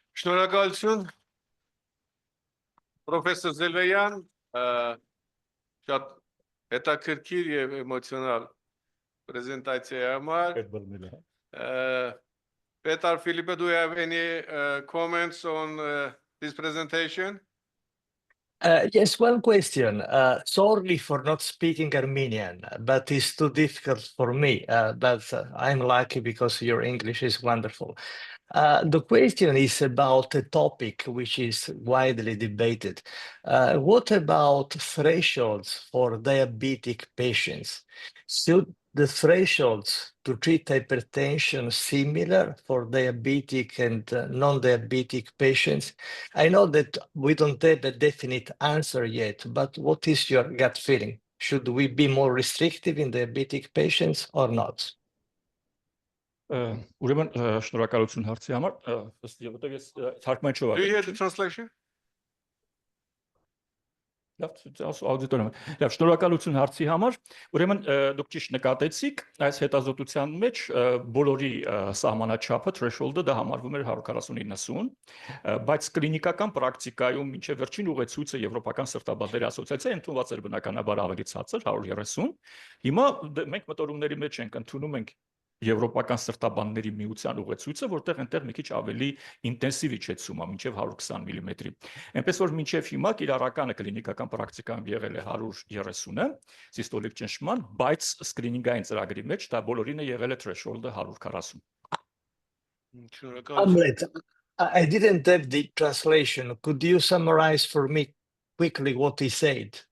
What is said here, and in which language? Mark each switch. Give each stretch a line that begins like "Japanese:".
Armenian: Շնորհակալություն, պրոֆեսոր Զելվեյան, շատ հետաքրքիր եւ էմոցիոնալ պրեզենտացիայի համար։ Պետար Ֆիլլիպո,
English: do you have any comments on this presentation? Yes, one question. Sorry for not speaking Armenian, but it's too difficult for me. But I'm lucky because your English is wonderful. The question is about a topic which is widely debated. What about thresholds for diabetic patients? Should the thresholds to treat hypertension similar for diabetic and non-diabetic patients? I know that we don't have a definite answer yet, but what is your gut feeling? Should we be more restrictive in diabetic patients or not?
Armenian: Ուրեմն շնորհակալություն հարցի համար, ըստ որտեղ ես թարգմանիչ եմ։
English: Do you hear the translation?
Armenian: Լավ, շնորհակալություն հարցի համար։ Ուրեմն դուք ճիշտ նկատեցիք, այս հետազոտության մեջ բոլորի սահմանաչափը threshold-ը դա համարվում էր 140-90, բայց կլինիկական պրակտիկայում մինչև վերջին ուղեցույցը Եվրոպական սրտաբանների ասոցիացիայի ընդունված էր բնականաբար ավելի ցածր 130։ Հիմա մենք մտորումների մեջ ենք ընդունում ենք Եվրոպական սրտաբանների միության ուղեցույցը, որտեղ այնտեղ մի քիչ ավելի ինտենսիվ իջեցում է, մինչև 120 մմ-ի։ Այնպես որ մինչև հիմա կիրառականը կլինիկական պրակտիկայում եղել է 130-ը սիստոլիկ ճնշման, բայց սկրինինգային ծրագրի մեջ դա բոլորին է եղել է threshold-ը 140։
English: Hamlet, I didn't have the translation. Could you summarize for me quickly what he said?